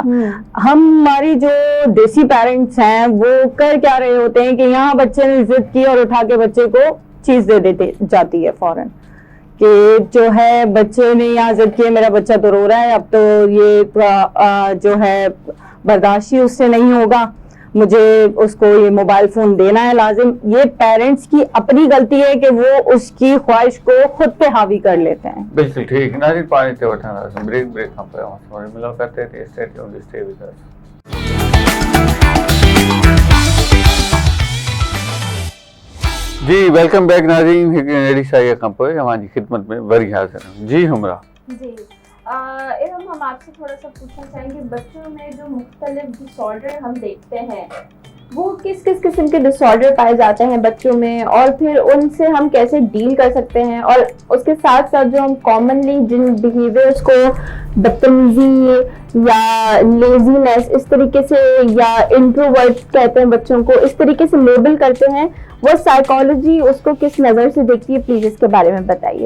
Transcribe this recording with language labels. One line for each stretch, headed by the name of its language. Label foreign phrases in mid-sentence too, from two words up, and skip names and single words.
Urdu: ہماری جو دیسی پیرنٹس ہیں وہ کر کیا رہے ہوتے ہیں کہ یہاں بچے نے ضد کی اور اٹھا کے بچے کو چیز دے دیتے جاتی ہے فوراً، کہ جو ہے بچے نے یہاں ضد کیا، میرا بچہ تو رو رہا ہے، اب تو یہ جو ہے برداشت ہی اس سے نہیں ہوگا، مجھے اس کو یہ موبائل فون دینا ہے لازم. یہ پیرنٹس کی اپنی غلطی ہے کہ وہ اس کی خواہش کو خود پہ حاوی کر لیتے ہیں. بالکل ٹھیک.
Sindhi: नाज़रीन, पानी ते वठंदासीं ब्रेक खां पोइ असां वरी मुलाक़ात ते
English: stay tuned, stay with us.
Sindhi: जी वेलकम बैक नाज़रीन, हिकु अहिड़ी शाईअ खां पोइ अवां जी ख़िदमत में वरी हाज़िर आहियूं।
Urdu: جی حمرا جی ارم, ہم آپ سے تھوڑا سا پوچھنا چاہیں گے، بچوں میں جو مختلف ڈس آرڈر ہم دیکھتے ہیں وہ کس کس قسم کے ڈس آرڈر پائے جاتے ہیں بچوں میں، اور پھر ان سے ہم کیسے ڈیل کر سکتے ہیں، اور اس کے ساتھ ساتھ جو ہم کامنلی جن بیہیویئرز کو بدتمیزی یا لیزینس اس طریقے سے یا انٹروورٹ کہتے ہیں بچوں کو، اس طریقے سے لیبل کرتے ہیں، وہ سائیکالوجی اس کو کس نظر سے دیکھتی ہے، پلیز اس کے بارے میں بتائیے.